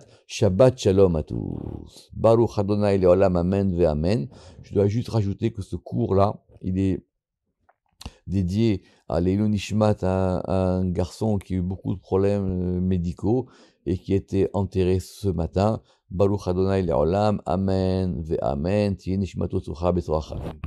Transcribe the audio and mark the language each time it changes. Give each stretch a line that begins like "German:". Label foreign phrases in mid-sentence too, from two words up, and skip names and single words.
Hebrew: שבת שלום
French: à tous.
Hebrew: ברוך אדני לעולם אמן ואמן.
French: Je dois juste rajouter que ce cours-là, il est dédié à
Hebrew: לעילוי נשמת,
French: à un garçon qui a eu beaucoup de problèmes médicaux et qui a été enterré ce matin.
Hebrew: ברוך אדני לעולם אמן ואמן תהא נשמתו צרורה בצרור החיים.